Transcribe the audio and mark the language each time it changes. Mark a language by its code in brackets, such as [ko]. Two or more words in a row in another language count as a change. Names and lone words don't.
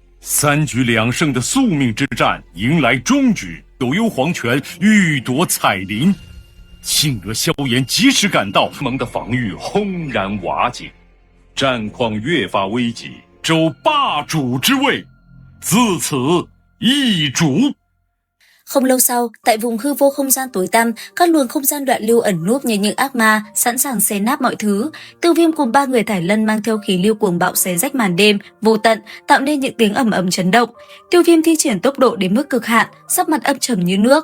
[zh] 3 局2胜的宿命之战迎来终局，九幽黄泉欲夺彩铃。庆娥、萧炎及时赶到，盟的防御轰然瓦解，战况越发危急，周霸主之位自此易主。 [vi] Không lâu sau, tại vùng hư vô không gian tối tăm, các luồng không gian đoạn lưu ẩn núp như những ác ma, sẵn sàng xé nát mọi thứ. Tiêu Viêm cùng 3 người Thải Lân mang theo khí lưu cuồng bạo xé rách màn đêm, vô tận, tạo nên những tiếng ầm ầm chấn động. Tiêu Viêm thi triển tốc độ đến mức cực hạn, sắc mặt âm trầm như nước.